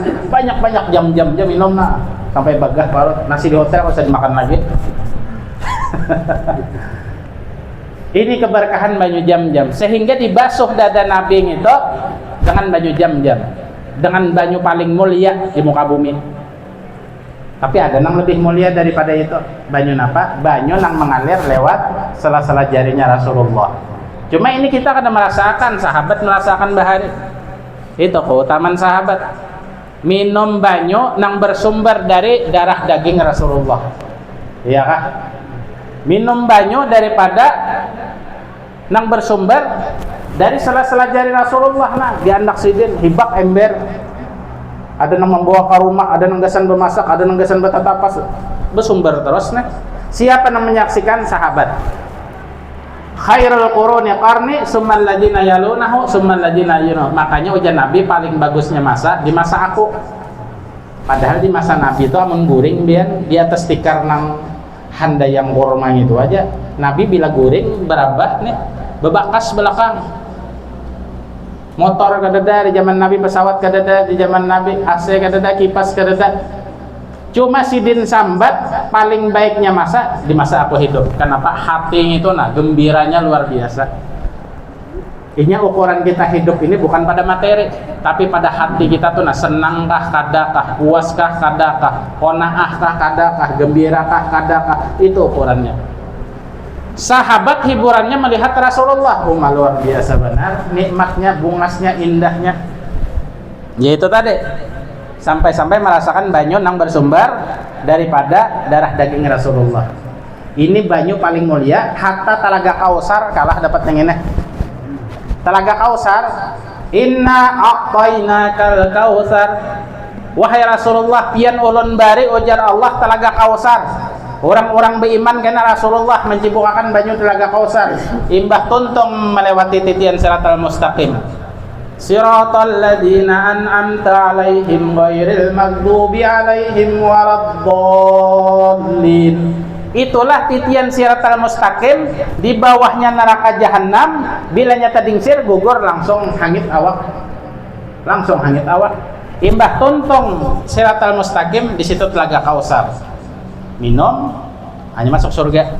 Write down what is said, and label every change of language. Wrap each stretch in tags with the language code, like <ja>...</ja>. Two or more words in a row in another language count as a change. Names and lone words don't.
<bjn>Banyak-banyak jam-jam minum nah sampai bagah parut. Nasi di hotel usah dimakan lagi. Ini keberkahan banyu jam-jam, sehingga dibasuh dada Nabi itu dengan banyu jam-jam, dengan banyu paling mulia di muka bumi.</bjn> <id>Tapi ada yang lebih mulia daripada itu.</id> <bjn>Banyu apa?</bjn> <id>Banyu yang mengalir lewat sela-sela jarinya Rasulullah.</id> <bjn>Cuma ini kita kadang merasakan, sahabat merasakan bahari.</bjn> <id>Itu keutamaan sahabat.</id> <bjn>Minum banyu yang bersumber dari darah daging Rasulullah. Iya kah? Minum banyu daripada yang bersumber dari sela-sela jari Rasulullah nah di anak sidin hibak ember. Ada yang membawa ke rumah, ada yang gasan bermasak, ada yang gasan bertatapas, bersumber terus nih.</bjn> <id>Siapa yang menyaksikan? Sahabat.</id> <ar>خير القرون قرني ثم الذين يلونهم ثم الذين يلونهم.</ar> <bjn>Makanya ujar Nabi paling bagusnya masa di masa aku. Padahal di masa Nabi itu amun guring biar di atas tikar nang handai yang kurma itu aja. Nabi bila guring berabah nih bebakas belakang. Motor kadada di zaman Nabi, pesawat kadada di zaman Nabi, AC kadada, kipas kadada. Cuma sidin sambat paling baiknya masa di masa aku hidup. Kenapa? Hati itu nah gembiranya luar biasa. Inya ukuran kita hidup ini bukan pada materi, tapi pada hati kita tuh. Nah, senangkah kadakah, puaskah kadakah, qanaahkah kadakah, gembirakah kadakah, itu ukurannya. Sahabat hiburannya melihat Rasulullah, luar biasa benar, nikmatnya, bungasnya, indahnya. Yaitu tadi, sampai-sampai merasakan banyu yang bersumber daripada darah daging Rasulullah. Ini banyu paling mulia, hatta Talaga Kausar kalah dapat yang ini. Talaga Kausar,</bjn> <ar>إنا أعطيناك الكوثر,</ar> <bjn>wahai Rasulullah pian ulun bari ujar Allah Talaga Kausar. Orang-orang beriman karena Rasulullah mencibukakan banyu Talaga Kausar, imbah tuntung melewati titian</bjn> <ar>الصراط المستقيم, صراط الذين أنعمت عليهم غير المغضوب عليهم ولا الضالين.</ar> <bjn>Itulah titian</bjn> <ar>الصراط المستقيم,</ar> <bjn>di bawahnya neraka jahanam, bila nyata dingsir gugur langsung hangit awak, imbah tuntung</bjn> <ar>الصراط المستقيم,</ar> <bjn>di situ Talaga Kausar, minum hanya masuk surga.</bjn>